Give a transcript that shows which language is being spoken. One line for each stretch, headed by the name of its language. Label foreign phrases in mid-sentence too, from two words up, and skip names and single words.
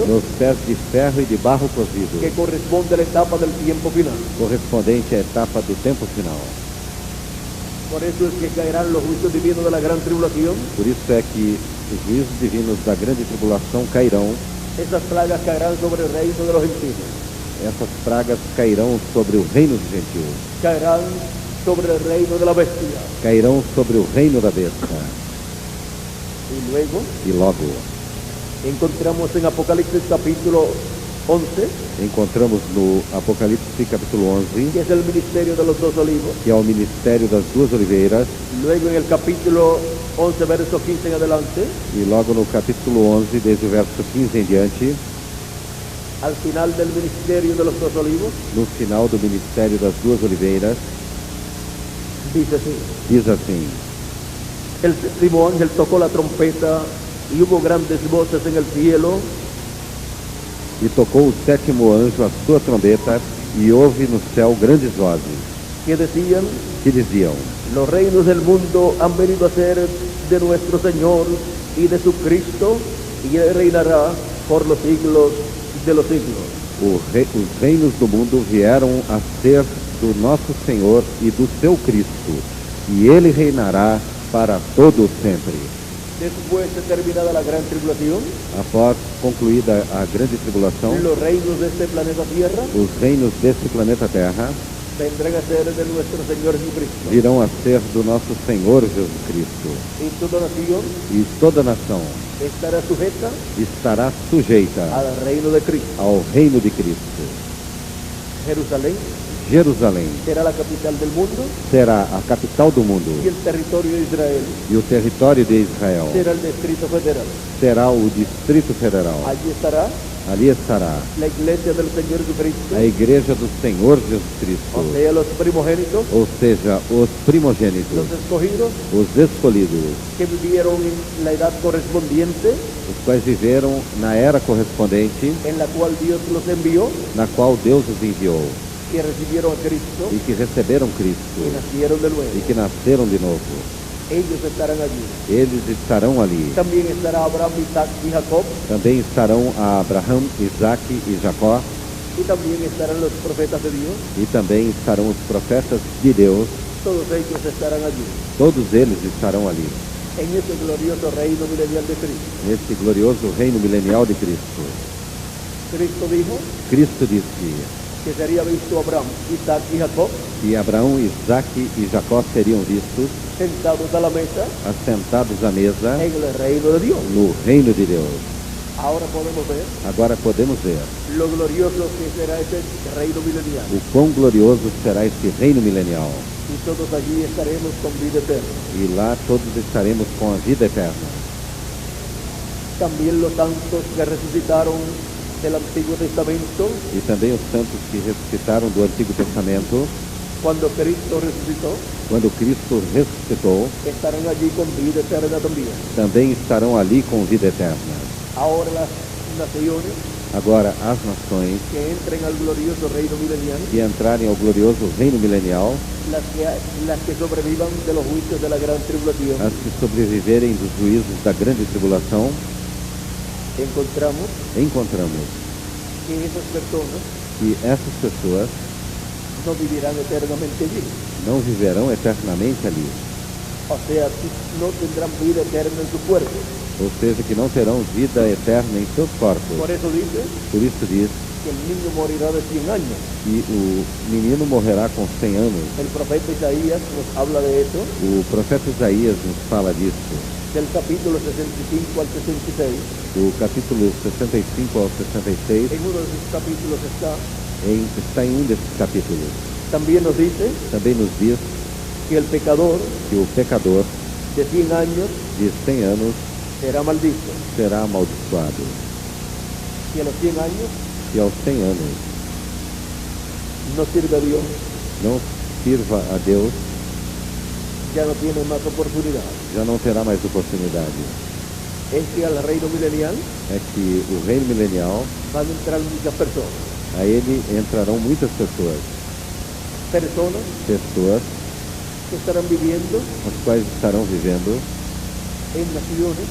Portuguese: nos pés de ferro e de barro cozido,
Spanish: que corresponde a la etapa del tiempo final.
Portuguese: correspondente à etapa do tempo final.
Spanish: Por eso es que caerán los juicios divinos de la gran tribulación.
Portuguese: Por isso é que os juízos divinos da grande tribulação cairão,
Spanish: Esas plagas caerán sobre el reino de los gentiles,
Portuguese: essas pragas cairão sobre o reino dos gentios,
Spanish: caerán sobre el reino de la bestia.
Portuguese: cairão sobre o reino da besta.
Spanish: Y luego
Portuguese: E logo
Spanish: encontramos en Apocalipsis capítulo 11,
Portuguese: encontramos no Apocalipse capítulo 11,
Spanish: que es el ministerio de los dos olivos.
Portuguese: que é o ministério das duas oliveiras,
Spanish: Luego en el capítulo 11, verso 15 en adelante,
Portuguese: e logo no capítulo 11, desde o verso 15 em diante,
Spanish: al final del ministerio de los dos olivos,
Portuguese: no final do ministério das duas oliveiras,
Spanish: dice así:
Portuguese: diz assim:
Spanish: el séptimo ángel tocó la trompeta y hubo grandes voces en el cielo
Portuguese: E tocou o sétimo anjo a sua trombeta, e houve no céu grandes vozes,
Spanish: que decían:
Portuguese: que diziam:
Spanish: los reinos del mundo han venido a ser de nuestro Señor y de su Cristo, y Él reinará por los siglos de los siglos.
Portuguese: Os reinos do mundo vieram a ser do nosso Senhor e do seu Cristo, e ele reinará para todo sempre.
Spanish: Después de terminada la gran tribulación,
Portuguese: Após concluída a grande tribulação,
Spanish: los reinos de este planeta Tierra
Portuguese: os reinos deste planeta Terra
Spanish: vendrán a ser de nuestro Señor Jesucristo.
Portuguese: virão a ser do nosso Senhor Jesus Cristo,
Spanish: Y toda nación
Portuguese: e toda nação
Spanish: estará sujeta
Portuguese: estará sujeita
Spanish: al reino de Cristo.
Portuguese: ao reino de Cristo.
Spanish: Jerusalén
Portuguese: Jerusalém
Spanish: será la capital del mundo
Portuguese: será a capital do mundo,
Spanish: y el territorio de Israel
Portuguese: e o território de Israel
Spanish: será el Distrito Federal.
Portuguese: será o Distrito Federal.
Spanish: Allí estará
Portuguese: Ali estará
Spanish: la iglesia del Señor Jesucristo,
Portuguese: a igreja do Senhor Jesus Cristo,
Spanish: o sea, los primogénitos,
Portuguese: ou seja, os primogênitos,
Spanish: los escogidos
Portuguese: os escolhidos,
Spanish: que vivieron en la edad correspondiente
Portuguese: os quais viveram na era correspondente,
Spanish: en la cual Dios los envió
Portuguese: na qual Deus os enviou,
Spanish: y recibieron a Cristo
Portuguese: e que receberam
Spanish: y
Portuguese: Cristo,
Spanish: nacieron de nuevo.
Portuguese: e que nasceram de novo.
Spanish: Ellos estarán allí.
Portuguese: Eles estarão ali.
Spanish: También estará Abraham, Isaac y Jacob,
Portuguese: Também estarão Abraão, Isaque e Jacó,
Spanish: y también estarán los profetas de Dios.
Portuguese: e também estarão os profetas de Deus.
Spanish: Todos ellos estarán allí,
Portuguese: Todos eles estarão ali,
Spanish: en ese glorioso reino milenial de Cristo.
Portuguese: nesse glorioso reino milenial de Cristo.
Spanish: Cristo dijo
Portuguese: Cristo disse
Spanish: que sería visto Abraham, Isaac y Jacob
Portuguese: que Abraão, Isaque e Jacó seriam vistos
Spanish: sentados a la mesa
Portuguese: assentados à mesa
Spanish: en el reino de Dios.
Portuguese: no reino de Deus.
Spanish: Ahora podemos ver
Portuguese: Agora podemos ver
Spanish: lo glorioso que será ese reino milenial.
Portuguese: o quão glorioso será esse reino milenial.
Spanish: Y todos allí estaremos con vida eterna.
Portuguese: E lá todos estaremos com a vida eterna.
Spanish: También los santos que resucitaron del Antiguo Testamento,
Portuguese: E também os santos que ressuscitaram do Antigo Testamento,
Spanish: cuando Cristo resucitó,
Portuguese: quando Cristo ressuscitou,
Spanish: estarán allí con vida eterna también.
Portuguese: também estarão ali com vida eterna.
Spanish: Ahora las naciones
Portuguese: Agora, as nações
Spanish: que entren al glorioso reino milenial,
Portuguese: que entrarem ao glorioso reino milenial,
Spanish: las que sobrevivan de los juicios de la gran tribulación,
Portuguese: as que sobreviverem dos juízos da grande tribulação,
Spanish: encontramos que esas personas
Portuguese: que essas pessoas
Spanish: no vivirán eternamente allí.
Portuguese: não viverão eternamente ali.
Spanish: O sea, no tendrán vida eterna en su cuerpo.
Portuguese: Ou seja, que não terão vida eterna em seus corpos.
Spanish: Por eso dice
Portuguese: Por isso diz
Spanish: que el niño morirá de 100 años.
Portuguese: que o menino morrerá com 100 anos.
Spanish: El profeta Isaías nos habla de eso,
Portuguese: O profeta Isaías nos fala disso,
Spanish: del capítulo 65 al 66.
Portuguese: do capítulo 65 ao 66,
Spanish: En uno de sus capítulos está.
Portuguese: está em um desses capítulos.
Spanish: También nos dice
Portuguese: Também nos diz
Spanish: que el pecador
Portuguese: que o pecador
Spanish: de 100 años
Portuguese: de 100 anos
Spanish: será maldito.
Portuguese: será amaldiçoado,
Spanish: Que a los 100 años
Portuguese: e aos 100 anos
Spanish: no sirve a Dios,
Portuguese: não sirva a Deus,
Spanish: ya no tiene más oportunidad.
Portuguese: já não terá mais oportunidade.
Spanish: Es que al reino milenial
Portuguese: É que o reino milenial,
Spanish: van a entrar muchas personas.
Portuguese: a ele entrarão muitas pessoas,
Spanish: Personas
Portuguese: pessoas
Spanish: que estarán viviendo
Portuguese: as quais estarão vivendo
Spanish: en naciones